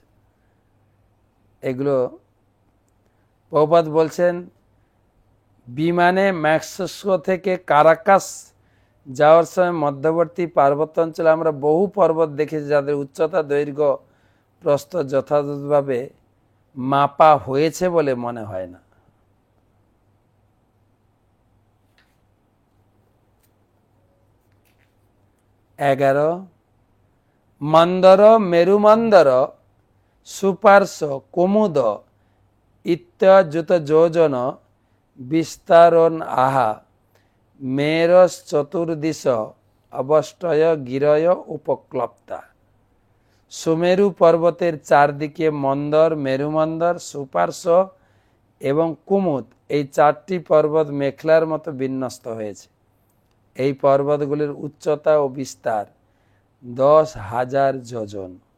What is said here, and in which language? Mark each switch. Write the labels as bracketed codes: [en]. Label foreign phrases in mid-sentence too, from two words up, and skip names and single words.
[bn] এগুলো প্রভুপাদ বলছেন বিমানে মেক্সিকো থেকে কারাকাস যাওয়ার সময় মধ্যবর্তী পার্বত্য অঞ্চলে আমরা বহু পর্বত দেখেছি যাদের উচ্চতা, দৈর্ঘ্য, প্রস্থ যথাযথভাবে মাপা হয়েছে বলে মনে হয় না। মন্দর, [sa] মেরুমন্দর, সুপার্শ্ব, কুমুদ ইত্যাযুত যোজন বিস্তারণ আহা মেরশ্চতুর্দিশ অবষ্টয় গিরয় উপক্লপ্তা। [bn] সুমেরু পর্বতের চারদিকে মন্দর, মেরুমন্দর, সুপার্শ্ব এবং কুমুদ এই 4টি পর্বত মেখলার মতো বিন্যস্ত হয়েছে। এই পর্বতগুলির উচ্চতা ও বিস্তার 10,000 যোজন।